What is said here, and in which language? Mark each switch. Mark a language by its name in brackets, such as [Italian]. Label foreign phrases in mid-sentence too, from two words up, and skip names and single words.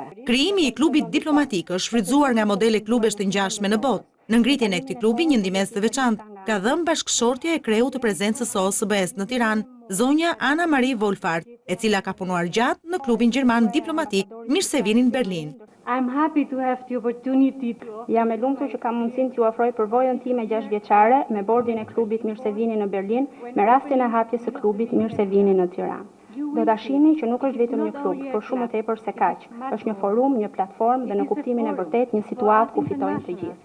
[Albanian] Krijimi i klubit diplomatik është shfrytzuar nga modele klubesh të ngjashme në botë. Në ngritjen e këtij klubi një ndihmës të veçantë ka dhënë bashkëshortja e kreu të prezencës së OSBE-s në Tiranë, zonja Ana Marie Wolfart, e cila ka punuar gjatë në klubin gjerman diplomatik Mirësevini në Berlin. [English] I'm happy to have the opportunity to... [Albanian] Jam e lumtur që kam mundësinë t'ju ofroj përvojën time 6 vjeçare me bordin e klubit Mirësevini në Berlin, me rastin e hapjes së klubit Mirësevini në Tiranë. Do ta shihni që nuk është vetëm një klub, por shumë më tepër se kaq. Është një forum, një platformë dhe në kuptimin e vërtet një situatë ku fitojnë të gjithë.